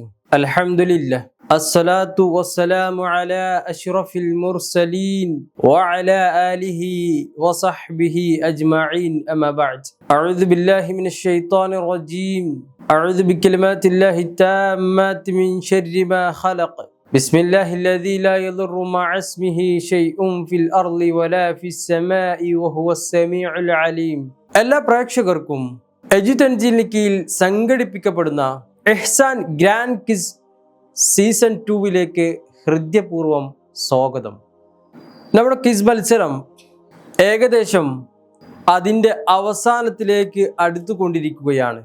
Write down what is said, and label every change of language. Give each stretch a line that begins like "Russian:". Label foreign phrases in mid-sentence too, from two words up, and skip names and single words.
Arabic: الحمد لله، الصلاة والسلام على أشرف المرسلين وعلى آله وصحبه أجمعين، أما بعد. أعوذ بالله من الشيطان الرجيم. أعوذ بكلمات الله التامات من شر ما خلق. بسم الله الذي لا يضر مع اسمه شيء في الأرض ولا في السماء وهو السميع العليم.
Malayalam: എല്ലാ പ്രേക്ഷകർക്കും എജുടെൻജിന് കീഴിൽ സംഘടിപ്പിക്കപ്പെടുന്ന എഹ്സാൻ ഗ്രാൻഡ് ക്വിസ് സീസൺ 2 ഹൃദയപൂർവ്വം സ്വാഗതം. നമ്മുടെ ക്വിസ് മത്സരം ഏകദേശം അതിൻ്റെ അവസാനത്തിലേക്ക് അടുത്തുകൊണ്ടിരിക്കുകയാണ്.